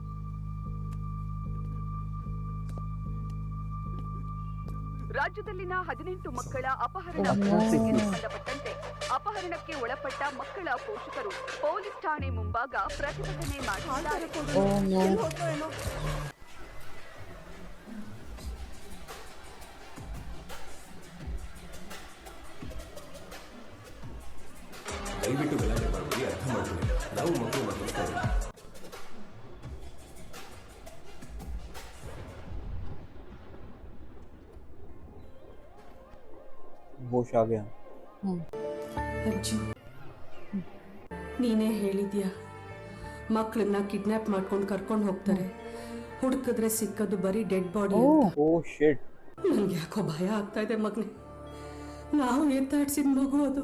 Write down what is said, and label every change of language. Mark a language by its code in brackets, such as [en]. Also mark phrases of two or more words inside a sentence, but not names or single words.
[kn] ರಾಜ್ಯದಲ್ಲಿನ 18 ಮಕ್ಕಳ ಅಪಹರಣ ಪ್ರಕರಣಕ್ಕೆ ಸಂಬಂಧಪಟ್ಟಂತೆ ಅಪಹರಣಕ್ಕೆ ಒಳಪಟ್ಟ ಮಕ್ಕಳ ಪೋಷಕರು ಪೊಲೀಸ್ ಠಾಣೆ ಮುಂಭಾಗ ಪ್ರತಿಭಟನೆ ಮಾಡಿದ್ದಾರೆ. ದಯವಿಟ್ಟು ಗಲಾಟೆ ಮಾಡಬೇಡಿ, ಅರ್ಥ ಮಾಡ್ಕೊಳ್ಳಿ. ನಾವು ಮಕ್ಕಳು ಮಾತಾಡ್ತಾರೆ. [hi] होश आ गया। [kn] ಅಜ್ಜಿ, ನೀನೇ ಹೇಳಿದ್ಯಾ ಮಕ್ಕಳನ್ನ ಕಿಡ್ನಾಪ್ ಮಾಡ್ಕೊಂಡು ಕರ್ಕೊಂಡು ಹೋಗ್ತಾರೆ, ಹುಡುಕಿದ್ರೆ ಸಿಕ್ಕದು ಬರೀ [en] dead body. oh shit, [kn] ನನ್ಗೆ ಯಾಕೋ ಭಯ ಆಗ್ತಾ ಇದೆ ಮಗನೇ. ನಾವು ಎತ್ತಾಡ್ಸಿದ ಮಗು ಅದು.